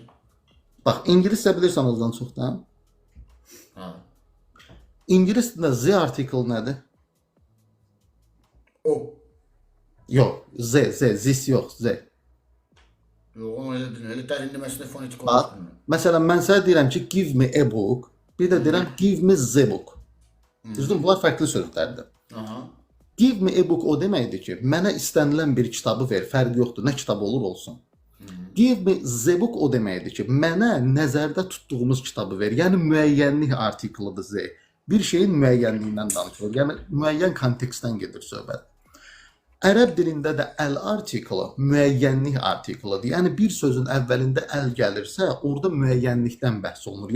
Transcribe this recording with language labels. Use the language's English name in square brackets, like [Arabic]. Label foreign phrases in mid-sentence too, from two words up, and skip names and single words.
[Azerbaijani] Bax, ingiliscə bilirsən azdan çoxdan. Ha. İngilis dilində z article nədir? O. Yox, zis yox, z. Yox, onu elə bilin. Elə dərinləməsində fonetik Bax, olaraq. məsələn, mən sənə deyirəm ki, [English] give me a book, [Azerbaijani] bir də deyirəm [English] give me the book. [Azerbaijani] Düzdür, bunlar fərqli sözlərdir. Aha. [English] Give me a book [Azerbaijani] o deməkdir ki, mənə istənilən bir kitabı ver, fərqi yoxdur, nə kitab olur olsun. [English] Give me the book [Azerbaijani] o deməkdir ki, mənə nəzərdə tutduğumuz kitabı ver. Yəni müəyyənlik artiklıdır z. Bir şeyin müəyyənliyindən danışılır. Yəni müəyyən kontekstdən gedir söhbət. Ərəb dilində də əl artiklı müəyyənlik artiklıdır. Yəni bir sözün əvvəlində əl gəlirsə, orada müəyyənlikdən bəhs olunur.